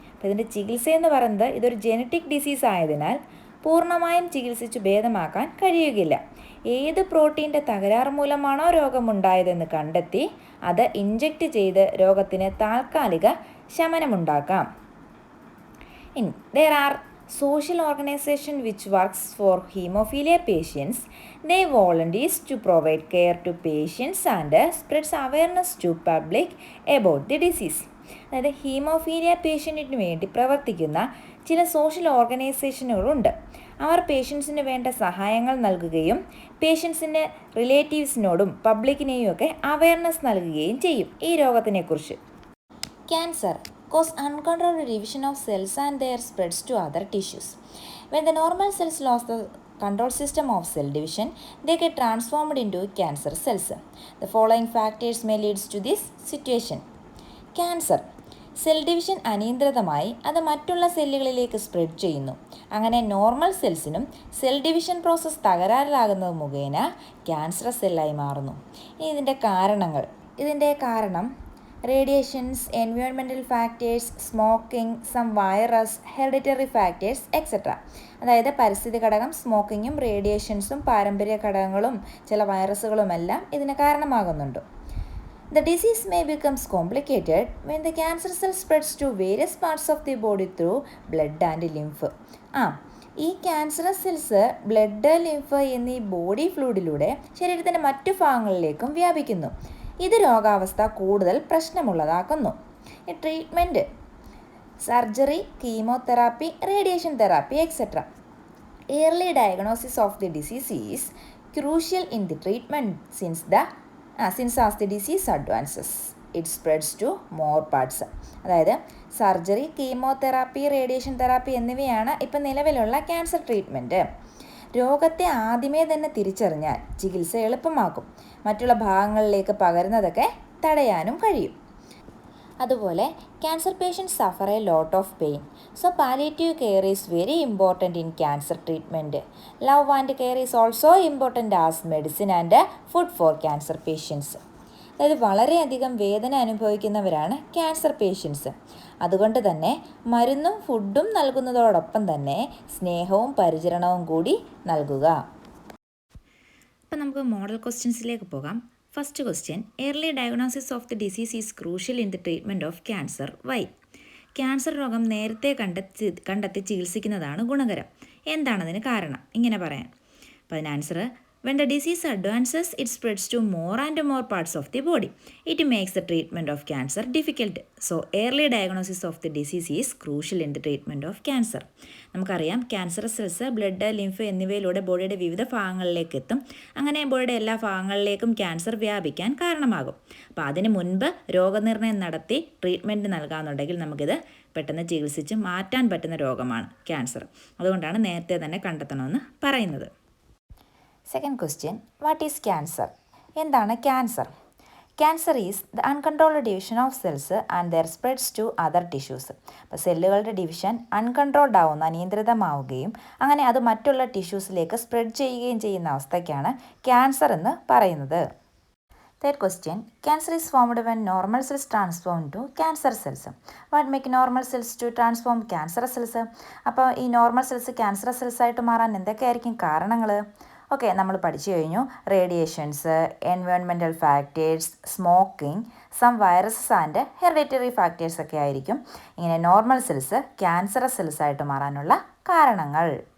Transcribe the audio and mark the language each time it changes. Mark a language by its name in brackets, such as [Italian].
[Malayalam] അപ്പോൾ ഇതിൻ്റെ ചികിത്സ എന്ന് പറയുന്നത് ഇതൊരു ജെനറ്റിക് ഡിസീസ് ആയതിനാൽ പൂർണ്ണമായും ചികിത്സിച്ച് ഭേദമാക്കാൻ കഴിയുകയില്ല. ഏത് പ്രോട്ടീൻ്റെ തകരാറ് മൂലമാണോ രോഗമുണ്ടായതെന്ന് കണ്ടെത്തി അത് ഇൻജെക്റ്റ് ചെയ്ത് രോഗത്തിന് താൽക്കാലിക ശമനമുണ്ടാക്കാം. [English] There are social organization which works for hemophilia patients. They volunteers to provide care to patients and spreads awareness to public about the disease. [Malayalam] അതായത് ഹീമോഫീലിയ പേഷ്യൻറ്റിന് വേണ്ടി പ്രവർത്തിക്കുന്ന ചില സോഷ്യൽ ഓർഗനൈസേഷനുകളുണ്ട്. അവർ പേഷ്യൻസിന് വേണ്ട സഹായങ്ങൾ നൽകുകയും പേഷ്യൻസിൻ്റെ റിലേറ്റീവ്സിനോടും പബ്ലിക്കിനെയും ഒക്കെ അവയർനെസ് നൽകുകയും ചെയ്യും ഈ രോഗത്തിനെക്കുറിച്ച്. [English] Cancer cause uncontrolled division of cells and their spreads to other tissues. When the normal cells lost the control system of cell division, they get transformed into cancer cells. The following factors may lead to this situation. Cancer. [Malayalam] Cell division അനിയന്ത്രിതമായി അത് മറ്റുള്ള സെല്ലുകളിലേക്ക് spread ചെയ്യുന്നു. അങ്ങനെ normal സെൽസിനും cell division process തകരാറിലാകുന്നത് മുഖേന cancerous സെല്ലായി മാറുന്നു. ഇനി ഇതിൻ്റെ കാരണം [English] Radiations, environmental factors, smoking, some virus, hereditary factors etcetera. [Malayalam] അതായത് പരിസ്ഥിതി ഘടകം, സ്മോക്കിങ്ങും റേഡിയേഷൻസും പാരമ്പര്യ ഘടകങ്ങളും ചില വൈറസുകളുമെല്ലാം ഇതിന് കാരണമാകുന്നുണ്ട്. [English] The disease may becomes complicated when the cancer cell spreads to various parts of the body through blood and lymph. [Malayalam] ഈ ക്യാൻസറസ് സെൽസ് ബ്ലഡ്, ലിംഫ് എന്നീ ബോഡി ഫ്ലൂയിഡിലൂടെ ശരീരത്തിൻ്റെ മറ്റു ഭാഗങ്ങളിലേക്കും വ്യാപിക്കുന്നു. ഇത് രോഗാവസ്ഥ കൂടുതൽ പ്രശ്നമുള്ളതാക്കുന്നു. Treatment: [English] Surgery, chemotherapy, radiation therapy, etcetera. Early diagnosis of the disease is crucial in the treatment since as the disease advances, it spreads to more parts. [Malayalam] അതായത് surgery, chemotherapy, radiation therapy എന്നിവയാണ് ഇപ്പം നിലവിലുള്ള ക്യാൻസർ ട്രീറ്റ്മെൻറ്റ്. രോഗത്തെ ആദ്യമേ തന്നെ തിരിച്ചറിഞ്ഞാൽ ചികിത്സ എളുപ്പമാക്കും, മറ്റുള്ള ഭാഗങ്ങളിലേക്ക് പകരുന്നതൊക്കെ തടയാനും കഴിയും. [English] അതുപോലെ cancer patients suffer a lot of pain, so palliative care is very important in cancer treatment. Love and care is also important as medicine and food for cancer patients. [Malayalam] അതായത് വളരെയധികം വേദന അനുഭവിക്കുന്നവരാണ് ക്യാൻസർ പേഷ്യൻസ്. അതുകൊണ്ട് തന്നെ മരുന്നും ഫുഡും നൽകുന്നതോടൊപ്പം തന്നെ സ്നേഹവും പരിചരണവും കൂടി നൽകുക. അപ്പം നമുക്ക് മോഡൽ ക്വസ്റ്റ്യൻസിലേക്ക് പോകാം. [English] First question, early diagnosis of the disease is crucial in the treatment of cancer. Why? [Malayalam] Cancer രോഗം നേരത്തെ കണ്ടെത്തി ചികിത്സിക്കുന്നതാണ് ഗുണകരം. എന്താണതിന് കാരണം? ഇങ്ങനെ പറയാം. അപ്പോൾ അതിന് [English] Answer, when the disease advances, it spreads to more and more parts of the body. It makes the treatment of cancer difficult. So, early diagnosis of the disease is crucial in the treatment of cancer. [Malayalam] നമുക്കറിയാം cancer cells blood, lymph എന്നിവയിലൂടെ ബോഡിയുടെ വിവിധ ഭാഗങ്ങളിലേക്ക് എത്തും. അങ്ങനെ ബോഡിയുടെ എല്ലാ ഭാഗങ്ങളിലേക്കും ക്യാൻസർ വ്യാപിക്കാൻ കാരണമാകും. അപ്പോൾ അതിന് മുൻപ് രോഗനിർണയം നടത്തി ട്രീറ്റ്മെൻറ്റ് നൽകാമെന്നുണ്ടെങ്കിൽ നമുക്കിത് പെട്ടെന്ന് ചികിത്സിച്ച് മാറ്റാൻ പറ്റുന്ന രോഗമാണ് ക്യാൻസർ. അതുകൊണ്ടാണ് നേരത്തെ തന്നെ കണ്ടെത്തണമെന്ന് പറയുന്നത്. [English] Second question, what is cancer? [Malayalam] എന്താണ് cancer? [English] Cancer is the uncontrolled division of cells and their spreads to other tissues. [Malayalam] അപ്പോൾ സെല്ലുകളുടെ ഡിവിഷൻ അൺകൺട്രോൾഡ് ആവുന്ന, അനിയന്ത്രിതമാവുകയും അങ്ങനെ അത് മറ്റുള്ള ടിഷ്യൂസിലേക്ക് സ്പ്രെഡ് ചെയ്യുകയും ചെയ്യുന്ന അവസ്ഥയ്ക്കാണ് ക്യാൻസർ എന്ന് പറയുന്നത്. [English] Third question, cancer is formed when normal cells transform to cancer cells. What make normal cells to transform cancerous cells? [Malayalam] അപ്പോൾ ഈ നോർമൽ സെൽസ് ക്യാൻസറസ് സെൽസ് ആയിട്ട് മാറാൻ എന്തൊക്കെയായിരിക്കും കാരണങ്ങൾ? ഓക്കെ, നമ്മൾ പഠിച്ചു കഴിഞ്ഞു. [English] radiations, environmental factors, smoking, some viruses and hereditary factors [Malayalam] ഒക്കെ ആയിരിക്കും ഇങ്ങനെ നോർമൽ സെൽസ് ക്യാൻസറസ് സെൽസ് ആയിട്ട് മാറാനുള്ള കാരണങ്ങൾ.